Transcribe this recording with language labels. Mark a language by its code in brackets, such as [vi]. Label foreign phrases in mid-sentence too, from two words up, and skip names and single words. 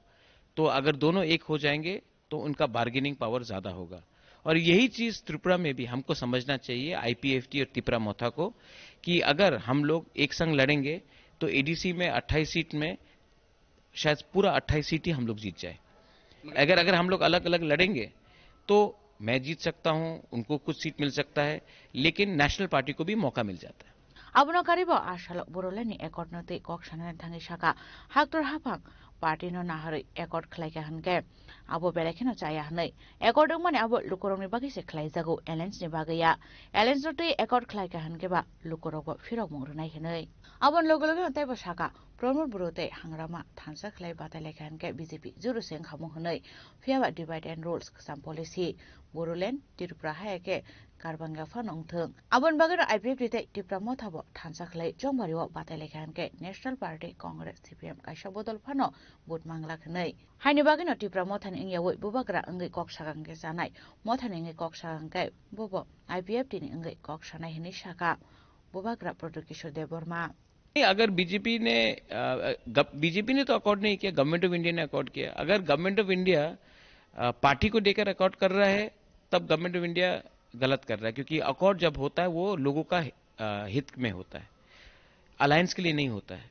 [hi] तो अगर दोनों एक हो जाएंगे तो उनका [en] bargaining power [hi] ज्यादा होगा, और यही चीज त्रिपुरा में भी हमको समझना चाहिए, आईपीएफटी और त्रिपुरा मोथा को, कि अगर हम लोग एक संग लड़ेंगे तो एडीसी में 28 सीट में शायद पूरा 28 सीट ही हम लोग जीत जाए। अगर हम लोग अलग अलग लड़ेंगे तो मैं जीत सकता हूं, उनको कुछ सीट मिल सकता है, लेकिन नेशनल पार्टी को भी मौका मिल जाता है। [trp] abono karibo asalo Bodoland ni ekord no tei kok sanan thangi saka haktor hapang party no nahari ekord khlai ka hanke abo belekheno chaya hanai ekord mane abo lukorong ni bagi se khlai jago alliance ni bagaya alliance no tei ekord khlai ka hanke ba lukorong bo firok mungrunai hanai abon logologo tai ba saka Pramod Boro tei hangrama thansa khlai batai lekha hanke BJP juru seng khamung hanai fiaba [en] divide and rules [trp] ksam policy Bodoland Tripura haike karbanga phanong thung abon bagara IPF tei Tripura mothabo thansa khlai jongmariwa batai lekha hanke National Party Congress CPM kaisa bodol phano bot mangla khnai haini bagino Tripura mothani ingyawi bubagra ngai kok sagange janai mothani ngai kok sagange bobo IPF tini ngai kok sanai hini saka bubagra Production Deborma [hi] अगर बीजेपी ने तो अकॉर्ड नहीं किया, गवर्नमेंट ऑफ इंडिया ने अकॉर्ड किया। अगर गवर्नमेंट ऑफ इंडिया पार्टी को देकर अकॉर्ड कर रहा है तब गवर्नमेंट ऑफ इंडिया गलत कर रहा है, क्योंकि अकॉर्ड जब होता है वो लोगों का हित में होता है, अलायंस के लिए नहीं होता है।